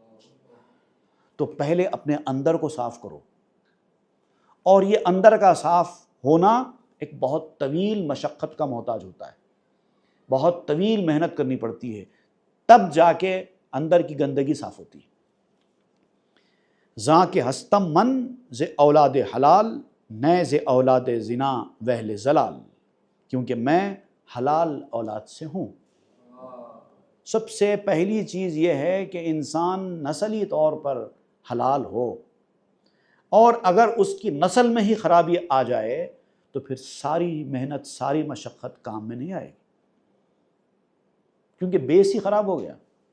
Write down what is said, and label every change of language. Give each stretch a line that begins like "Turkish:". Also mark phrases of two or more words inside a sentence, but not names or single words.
Urdu: تو پہلے اپنے اندر کو صاف کرو، اور یہ اندر کا صاف ہونا ایک بہت طویل مشقت کا محتاج ہوتا ہے، بہت طویل محنت کرنی پڑتی ہے، تب جا کے اندر کی گندگی صاف ہوتی ہے۔
Persian: زاں کے ہستم من ز اولاد حلال، نئے ز اولاد زنا وہل زلال،
Urdu: کیونکہ میں حلال اولاد سے ہوں۔ سب سے پہلی چیز یہ ہے کہ انسان نسلی طور پر حلال ہو، اور اگر اس کی نسل میں ہی خرابی آ جائے تو پھر ساری محنت، ساری مشقت کام میں نہیں آئے گی، کیونکہ بیس ہی خراب ہو گیا۔